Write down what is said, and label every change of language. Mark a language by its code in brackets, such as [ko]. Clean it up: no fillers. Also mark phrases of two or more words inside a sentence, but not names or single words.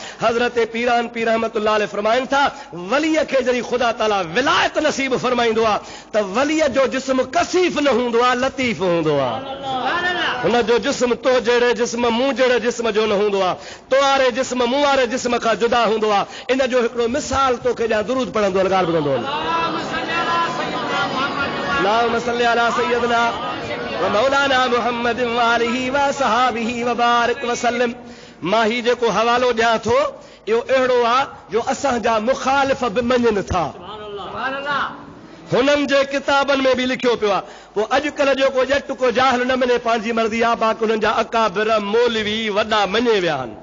[sd] हज़रत पीरान पीर [ar] رحمة الله عليه [sd] फरमाइनि था वलीअ खे जॾहिं ख़ुदा ताला विलायत नसीब फरमाईंदो आहे त वलीअ जो जिस्म कसीफ़ न हूंदो आहे, लतीफ़ हूंदो आहे। हुन जो जिस्म तो जहिड़े जिस्म, मूं जहिड़े जिस्म जो न हूंदो आहे, तो वारे जिस्म मूं वारे जिस्म खां जुदा हूंदो आहे। इन जो हिकिड़ो मिसाल तोखे ॾियां, दुरूद पढ़ंदो ॻाल्हि ॿुधंदो। [ar] اللهم صل على سيدنا ومولانا محمد وآله وصحبه وبارك وسلم. [sd] मां ही जेको हवालो ॾियां थो इहो अहिड़ो आहे जो असांजा मुखालिफ़ बि मञनि था, हुननि जे किताबनि में बि लिखियो पियो आहे। पोइ अॼुकल्ह जेको ॼट को जाहिल न मञे पंहिंजी मर्ज़ी आहे, बाक़ी हुननि जा अकाबिर मौलवी वॾा मञे विया आहिनि।